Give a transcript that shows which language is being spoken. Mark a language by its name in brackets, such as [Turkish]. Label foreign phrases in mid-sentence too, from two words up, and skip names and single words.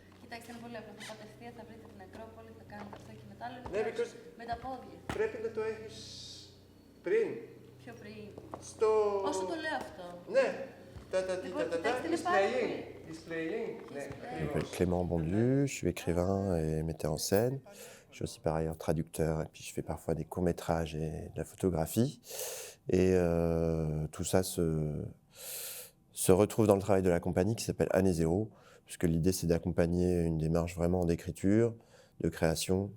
[Greek] Κοιτάξτε, είναι πολύ απλό. Θα πατευτείτε, θα βρείτε την Ακρόπολη, θα κάνετε αυτό και μετά λέτε Ναι, because με τα πόδια. πρέπει να το έχεις πριν. Πιο πριν. Στο... Όσο το λέω αυτό. Ναι. [French] Je m'appelle Clément Bondu, je suis écrivain et metteur en scène. Je suis aussi par ailleurs traducteur et puis je fais parfois des courts-métrages et de la photographie. Et tout ça se retrouve dans le travail de la compagnie qui s'appelle Année Zéro, puisque l'idée c'est d'accompagner une démarche vraiment d'écriture, de création.